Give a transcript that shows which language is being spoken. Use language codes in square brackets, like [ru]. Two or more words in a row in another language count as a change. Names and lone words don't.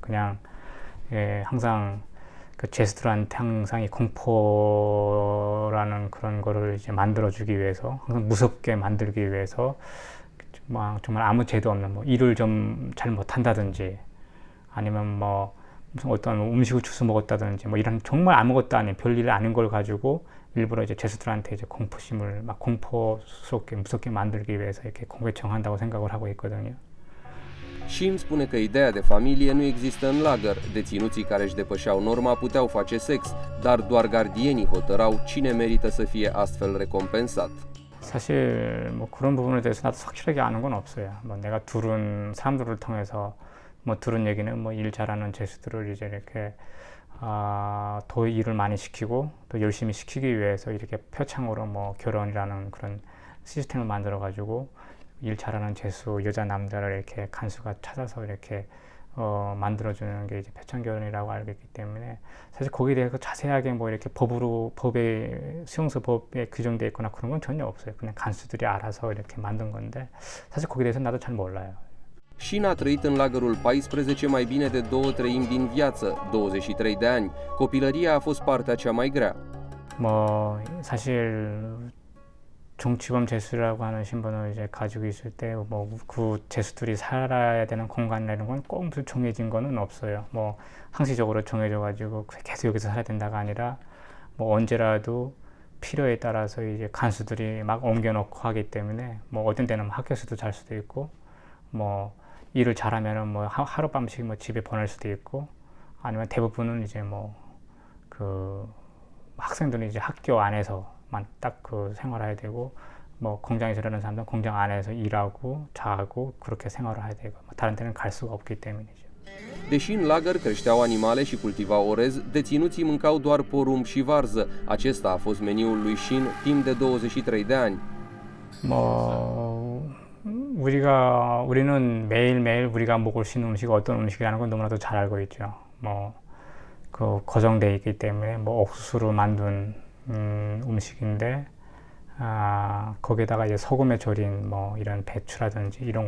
[ko] 그냥 항상 그 죄수들한테 항상 이 공포라는 그런 거를 이제 만들어주기 위해서 항상 무섭게 만들기 위해서 뭐 정말 아무 죄도 없는 뭐 일을 좀 잘 못한다든지 아니면 뭐 무슨 어떤 음식을 주워 먹었다든지 뭐 이런 정말 아무것도 아닌 별일 아닌 걸 가지고 일부러 이제 죄수들한테 이제 공포심을 막 공포스럽게 무섭게 만들기 위해서 이렇게 공개 처형한다고 생각을 하고 있거든요. [ro] Shin spune că ideea de familie nu există în lagăr. Deținuții care își depășeau norma puteau face sex, dar doar gardienii hotărau cine merită să fie astfel recompensat. [ko] 사실 뭐 그런 부분에 대해서 나도 확실하게 아는 건 없어요. 뭐 내가 들은 사람들을 통해서 뭐 들은 얘기는 뭐 일 잘하는 죄수들을 이제 이렇게 더 일을 많이 시키고 또 열심히 시키기 위해서 이렇게 표창으로 뭐 결혼이라는 그런 시스템을 만들어 가지고 일 잘하는 죄수 여자 남자를 이렇게 간수가 찾아서 이렇게 만들어주는 게 이제 표창결혼이라고 알고 있기 때문에 사실 거기에 대해서 자세하게 뭐 이렇게 법에 수용소 법에 규정되어 있거나 그런 건 전혀 없어요. 그냥 간수들이 알아서 이렇게 만든 건데 사실 거기에 대해서 나도 잘 몰라요. [ro] Shin a trăit în lagărul 14 mai bine de 2/3 din viață, 23 de ani. Copilăria a fost partea cea mai grea. [ko] 뭐 사실 정치범 죄수라고 하는 신분을 이제 가지고 있을 때 뭐 그 죄수들이 살아야 되는 공간이라는 건 꼭 무슨 정해진 거는 없어요. 뭐 항시적으로 정해져 가지고 계속 여기서 살아야 된다가 아니라 뭐 언제라도 필요에 따라서 이제 간수들이 막 옮겨놓고 하기 때문에 뭐 어떤 때는 학교에서도 잘 수도 있고 뭐 일을 잘하면은 뭐 하룻밤씩 뭐 집에 보낼 수도 있고 아니면 대부분은 이제 뭐 그 학생들은 이제 학교 안에서만 딱 그 생활해야 되고, 뭐 공장에서 일하는 사람들은 공장 안에서 일하고 자고 그렇게 생활을 해야 되고, 다른 데는 갈 수가 없기 때문이죠. [ro] Deși în lagăr creșteau animale și cultivau orez, deținuții mâncau doar porumb și varză. Acesta a fost meniul lui Shin timp de 23 de ani. [ko] 뭐 우리는 매일매일 우리가 먹을 수 있는 음식이 어떤 음식이라는 건 너무나도 잘 알고 있죠. 뭐 그 고정돼 있기 때문에 뭐 옥수수로 만든 음식인데, 거기에다가 이제 소금에 절인 뭐 이런 배추라든지 이런